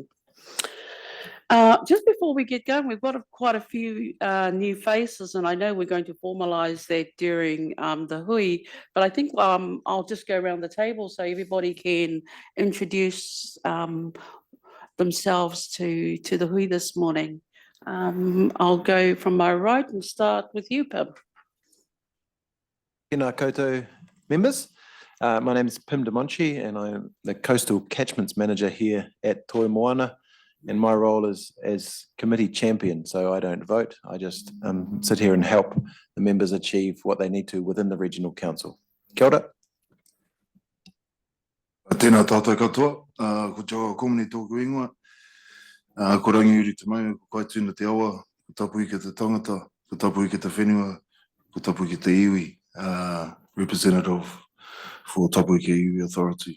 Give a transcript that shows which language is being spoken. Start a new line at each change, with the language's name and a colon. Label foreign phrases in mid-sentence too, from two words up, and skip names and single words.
English: Just before we get going, we've got quite a few new faces, and I know we're going to formalise that during the hui, but I think I'll just go around the table so everybody can introduce themselves to the hui this morning. I'll go from my right and start with you, Pim.
Māori: Tēnā koutou members.
English: My name is Pim DeMonchi and I'm the Coastal Catchments Manager here at Toi Moana, and my role is as committee champion, so I don't vote, I just sit here and help the members achieve what they need to within the Regional Council.
Māori: Kia ora. Tēnā tātou katoa, ko te awa komini tōku ingoa, ko rangi uri te mai, ko Kaituna te awa, ko tapu i ke te tangata, ko tapu i ke te whenua, ko tapu i ke te iwi,
English: representative for tapu i ke iwi authority.